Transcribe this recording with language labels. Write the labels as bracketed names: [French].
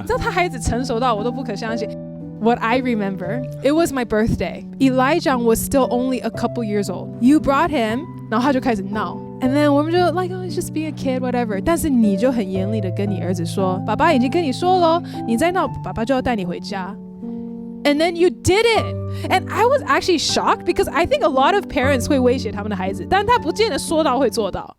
[Chinese] 你知道他孩子成熟到我都不可相信。 [English] What I remember, it was my birthday. Elijah was still only a couple years old. You brought him, [Chinese] 然后他就开始闹。 [English] And then [Chinese] 我们就 [English] like, oh, it's just being a kid, whatever. [Chinese] 但是你就很严厉的跟你儿子说，爸爸已经跟你说了，你再闹，爸爸就要带你回家。 [English] And then you did it. And I was actually shocked because I think a lot of parents [Chinese] 会威胁他们的孩子，但他不见得说到会做到。